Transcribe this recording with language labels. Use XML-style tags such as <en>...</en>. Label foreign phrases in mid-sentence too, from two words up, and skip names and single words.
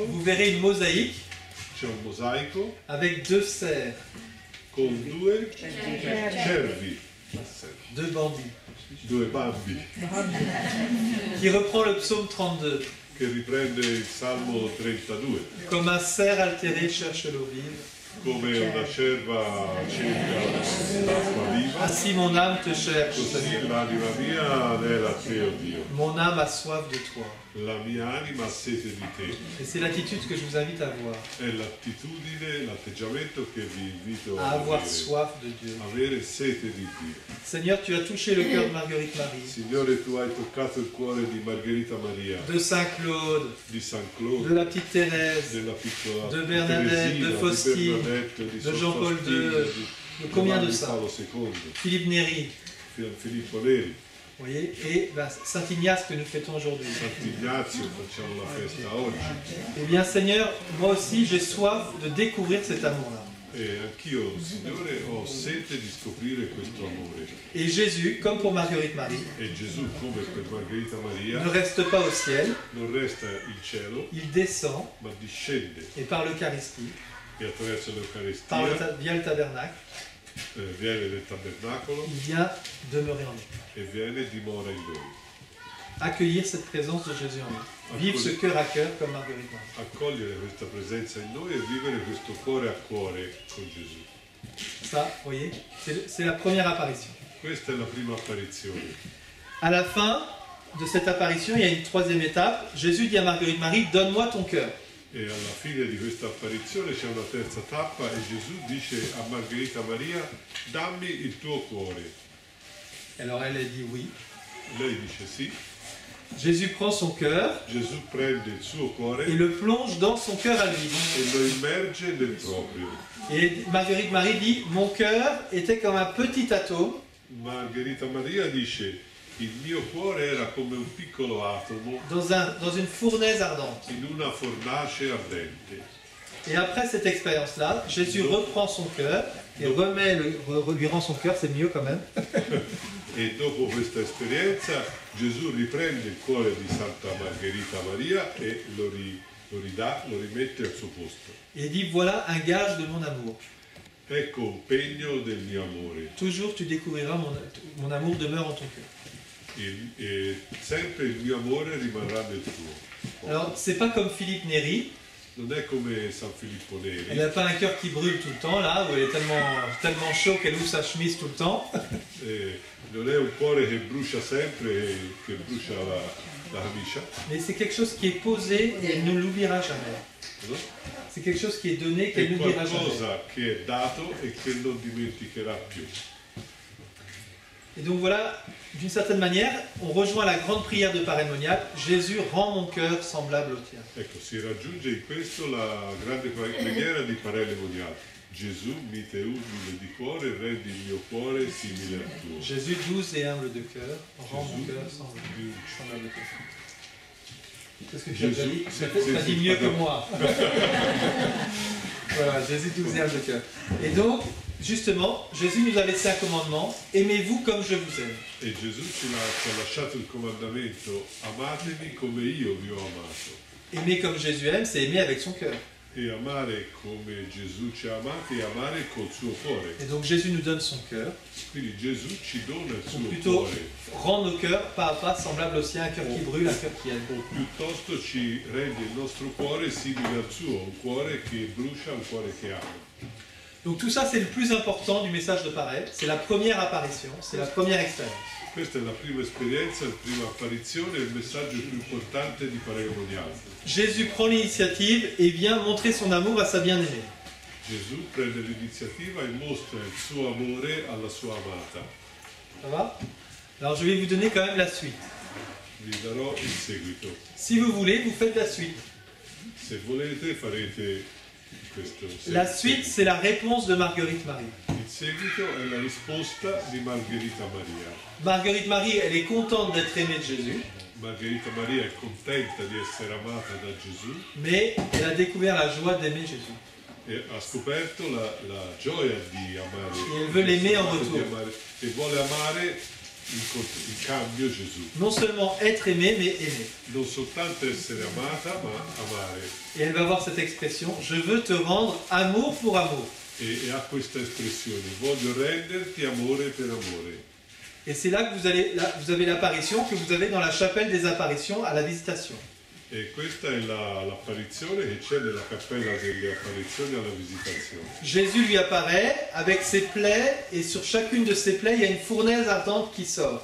<fr>vous verrez une mosaïque</fr> <it>c'è un mosaico</it> <fr>avec deux cerfs,</fr> <it>con due cervi,</it> <fr>deux bandits,</fr> <it>due bambi,</it> <fr>qui reprend le psaume 32.</fr> <it>che riprende il Salmo 32.</it> <fr>Comme un cerf altéré cherche l'eau vive,</fr> <it>Come una cerva cerca l'acqua viva,</it> <fr>ainsi mon âme te cherche,</fr> <it>così</it> <fr>Seigneur.</fr> <it>l'anima mia anela a te, oh Dio.</it> <fr>Mon âme a soif de toi.</fr> <it>La mia anima ha sete di te.</it> <fr>Et c'est l'attitude que je vous invite à avoir,</fr> <it>È l'attitudine, l'atteggiamento che vi invito</it> <fr>à</fr> <it>a</it> <fr>avoir</fr> <it>avere.</it> <fr>soif de Dieu.</fr> <it>Avere sete di Dio.</it> <fr>Seigneur, tu as touché le cœur de Marguerite Marie,</fr> <it>Signore, tu hai toccato il cuore di Margherita Maria,</it> <fr>de Saint-Claude,</fr> <it>di San</it> <fr>de Claude, la petite Thérèse,</fr> <it>della piccola</it> <fr>de Bernadette,</fr> <it>Teresina,</it> <fr>de</fr> <it>di</it> <fr>Faustine,</fr> <it>Bernadette, di</it> <fr>de</fr> <it>Sor</it> <fr>Jean-Paul</fr> <it>Faustina,</it> <fr>II,</fr> <it>di</it> <fr>de combien de</fr> <it>Giovanni</it> <fr>ça?</fr> <it>Paolo II,</it> <fr>Philippe Néri,</fr> <it>Filippo Neri,</it> <fr>vous voyez, et ben, Saint Ignace que nous fêtons aujourd'hui.</fr> <it>Sant'Ignazio, facciamo la festa oggi.</it> <fr>Eh bien Seigneur, moi aussi j'ai soif de découvrir cet amour-là.</fr> <it>E anch'io, Signore, ho sete di scoprire questo amore.</it> <fr>Et Jésus, comme pour Marguerite Marie,</fr> <it>E Gesù, come per Margherita Maria,</it> <fr>ne reste pas au ciel,</fr> <it>non resta in cielo,</it> <fr>il descend</fr> <it>ma discende</it> <fr>et par l'Eucharistie,</fr> <it>e attraverso l'Eucaristia</it> <fr>via le tabernacle,</fr> <it>viene nel tabernacolo</it> <fr>il vient demeurer en nous.</fr> <it>e viene dimora in noi.</it> <fr>Accueillir cette présence de Jésus en nous. Vivre ce cœur à cœur comme Marguerite Marie.</fr> <it>Accogliere questa presenza in noi e vivere questo cuore a cuore con Gesù.</it> <fr>Ça, vous voyez, c'est la première apparition.</fr> <it>Questa è la prima apparizione.</it> <fr>À la fin de cette apparition, il y a une troisième étape. Jésus dit à Marguerite Marie, donne-moi ton cœur.</fr> <it>E alla fine di questa apparizione c'è una terza tappa e Gesù dice a Margherita Maria, dammi il tuo cuore.</it> <fr>Alors elle dit oui.</fr> <it>Lei dice sì.</it> <fr>Jésus prend son cœur</fr> <it>Gesù prende il suo cuore</it> <fr>et le plonge dans son cœur à lui.</fr> <it>e lo immerge nel proprio.</it> <fr>Et Marguerite Marie dit, mon cœur était comme un petit atome</fr> <it>Margherita Maria dice, il mio cuore era come un piccolo atomo</it> <fr>dans une fournaise ardente.</fr> <it>in una fornace ardente.</it> <fr>Et après cette expérience-là, Jésus reprend son cœur et lui rend son cœur, c'est mieux quand même.</fr> <it>E dopo questa esperienza Gesù riprende il cuore di Santa Margherita Maria e lo rimette al suo posto.</it> <fr>Et dit, voilà un gage de mon amour.</fr> <it>Ecco un pegno del mio amore.</it> <fr>Toujours tu découvriras mon amour demeure en ton cœur.</fr> <it>E sempre il mio amore rimarrà nel tuo.</it> <fr>Alors, c'est pas comme Philippe Néri.</fr> <it>Non è come San Filippo</it> <fr>Elle</fr> <it>Neri,</it> <fr>n'a pas un cœur qui brûle tout le temps, là, où elle est tellement chaud qu'elle ouvre sa chemise tout le temps.</fr> <it>non è un cuore che brucia sempre e che brucia la camicia,</it> <fr>Mais c'est quelque chose qui est posé et elle ne l'oubliera jamais.</fr> <it>no?</it> <fr>C'est quelque chose qui est donné</fr> <it>È</it> <fr>qu'elle n'oubliera jamais.</fr> <it>qualcosa che è dato e che non dimenticherà più.</it> <fr>Et donc voilà, d'une certaine manière, on rejoint la grande prière de Parémonial. Jésus, rend mon cœur semblable au tien.</fr> <it>Ecco, si raggiunge in questo la grande preghiera di Parémonial. Gesù, mite umile di cuore, rendi il mio cuore simile al tuo.</it> <fr>Jésus, doux et humble de cœur, rend mon</fr> <it>Gesù,</it> <fr>cœur semblable au tien. Parce que Jésus, tu as dit mieux que moi. Voilà, Jésus, doux et humble de cœur. Et donc, justement, Jésus nous a laissé un commandement, aimez-vous comme je vous aime.</fr> <it>E Gesù ci ha lasciato il comandamento, amatemi come io vi ho amato.</it> <fr>Aimer comme Jésus aime, c'est aimer avec son cœur.</fr> <it>E amare come Gesù ci ha amati e amare col suo cuore.</it> <fr>Et donc Jésus nous donne son cœur,</fr> <it>Quindi Gesù ci dona il</it> <fr>ou</fr> <it>suo</it> <fr>plutôt</fr> <it>cuore,</it> <fr>rend nos cœurs pas à pas semblables au sien, un cœur qui brûle, un cœur qui aime.</fr> <it>o piuttosto ci rende il nostro cuore simile al suo, un cuore che brucia, un cuore che ama.</it> <fr>Donc tout ça c'est le plus important du message de Parè, c'est la première apparition, c'est la première expérience.</fr> <it>Questa è la prima esperienza, la prima apparizione, il messaggio più importante di Parémonial.</it> <fr>Jésus prend l'initiative et vient montrer son amour à sa bien-aimée.</fr> <it>Gesù prende l'iniziativa e mostra il suo amore alla sua amata.</it> <fr>Ça va? Alors je vais vous donner quand même la suite.</fr> <it>Vi darò il seguito.</it> <fr>Si vous voulez, vous faites la suite.</fr> <it>Se volete farete questo.</it> <fr>La suite, c'est la réponse de Marguerite Marie.</fr> <it>Il seguito è la risposta di Margherita Maria.</it> <fr>Marguerite Marie, elle est contente d'être aimée de Jésus,</fr> <it>Margherita Maria è contenta di essere amata da Gesù</it> <fr>mais elle a découvert la joie d'aimer Jésus.</fr> <it>e ha scoperto la gioia di amare</it> <fr>Et elle veut l'aimer en</fr> <it>di</it> <fr>retour.</fr> <it>amare- e vuole amare in cambio Gesù.</it> <fr>Non seulement être aimée, mais aimer.</fr> <it>Non soltanto essere amata, ma amare.</it> <fr>Et elle va avoir cette expression, je veux te rendre amour pour amour.</fr> <it>E ha questa espressione, voglio renderti amore per amore.</it> <fr>Et c'est là que vous avez l'apparition que vous avez dans la chapelle des apparitions à la visitation.</fr> <it>E questa è l'apparizione che c'è nella cappella delle apparizioni alla visitazione.</it> <fr>Jésus lui apparaît avec ses plaies, et sur chacune de ses plaies, il y a une fournaise ardente qui sort.</fr>